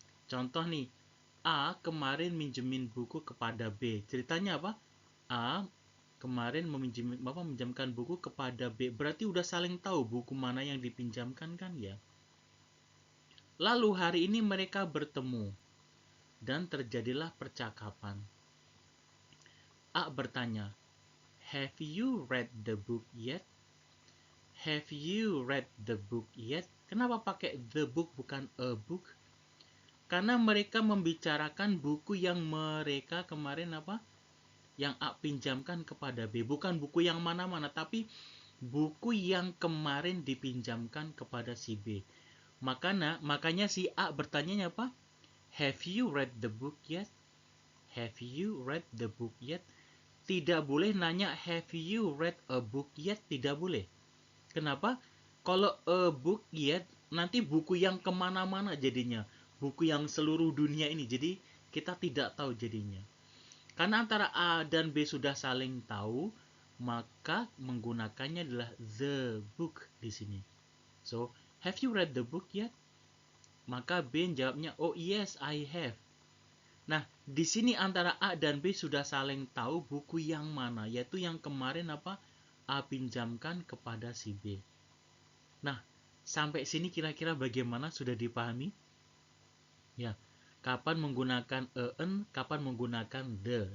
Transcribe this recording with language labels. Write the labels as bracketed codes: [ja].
[id] Contoh nih, A kemarin minjemin buku kepada B. Ceritanya apa? A kemarin meminjamkan buku kepada B. Berarti udah saling tahu buku mana yang dipinjamkan kan ya. Lalu hari ini mereka bertemu dan terjadilah percakapan. A bertanya, [en] "Have you read the book yet?" Have you read the book yet? [id] Kenapa pakai the book bukan a book? Karena mereka membicarakan buku yang mereka kemarin apa? Yang A pinjamkan kepada B. Bukan buku yang mana-mana, tapi buku yang kemarin dipinjamkan kepada si B. Makanya si A bertanya apa? [en] Have you read the book yet? Have you read the book yet? [id] Tidak boleh nanya [en] have you read a book yet? [id] Tidak boleh. Kenapa? Kalau a book yet, nanti buku yang kemana-mana jadinya. Buku yang seluruh dunia ini. Jadi kita tidak tahu jadinya. Karena antara A dan B sudah saling tahu, maka menggunakannya adalah the book di sini. [en] So, have you read the book yet? [id] Maka B jawabnya, [en] oh yes, I have. [id] Nah, di sini antara A dan B sudah saling tahu buku yang mana, yaitu yang kemarin apa? A pinjamkan kepada si B. Nah, sampai sini kira-kira bagaimana, sudah dipahami? Ya, kapan menggunakan en, kapan menggunakan the.